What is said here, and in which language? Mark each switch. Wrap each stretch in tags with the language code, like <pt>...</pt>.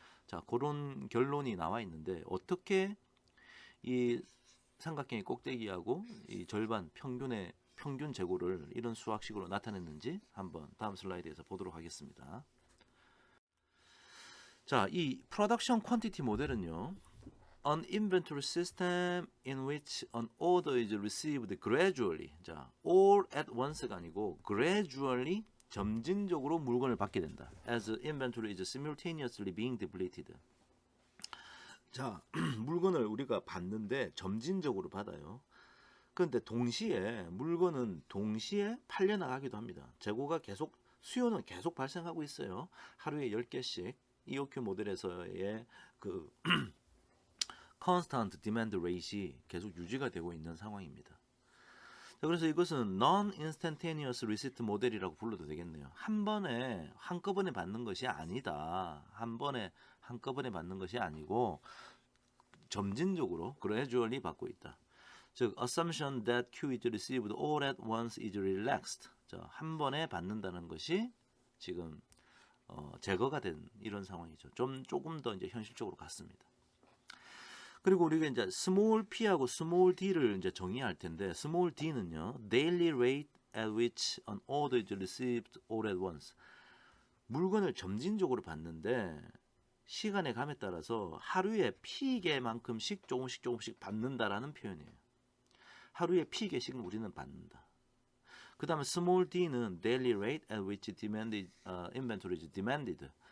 <ko>자, 그런 결론이 나와 있는데 어떻게 이 삼각형의 꼭대기하고 이 절반 평균 재고를 이런 수학식으로 나타냈는지 한번 다음 슬라이드에서 보도록 하겠습니다. 자, 이 프로덕션 퀀티티 모델은요.</ko> <en>An inventory system in which an order is received gradually.</en> <ko>자,</ko> <en>all at once</en> <ko>가 아니고 gradually 점진적으로 물건을 받게 된다.</ko> <en>As inventory is simultaneously being depleted.</en> <ko>자, 물건을 우리가 받는데 점진적으로 받아요. 그런데 물건은 동시에 팔려나가기도 합니다. 수요는 계속 발생하고 있어요. 하루에 10개씩 EOQ 모델에서의 그 constant demand rate이 계속 유지가 되고 있는 상황입니다. 자, 그래서 이것은 non-instantaneous receipt 모델이라고 불러도 되겠네요. 한꺼번에 받는 것이 아니다. 한꺼번에 받는 것이 아니고 점진적으로 gradually 받고 있다. 즉,</ko> <en>assumption that Q is received all at once is relaxed.</en> <ko>자, 한 번에 받는다는 것이 지금 제거가 된 이런 상황이죠. 조금 더 이제 현실적으로 갔습니다. 그리고 우리가 이제</ko> <en>small p하고 small d를</en> <ko>이제 정의할 텐데</ko> <en>small d는요 daily rate at which an order is received all at once.</en> <ko>물건을 점진적으로 받는데 시간의 감에 따라서 하루에 P개만큼씩 조금씩 받는다라는 표현이에요. 하루에 P개씩은 우리는 받는다. 그 다음에</ko> <en>small d는 daily rate at which inventory is demanded.</en>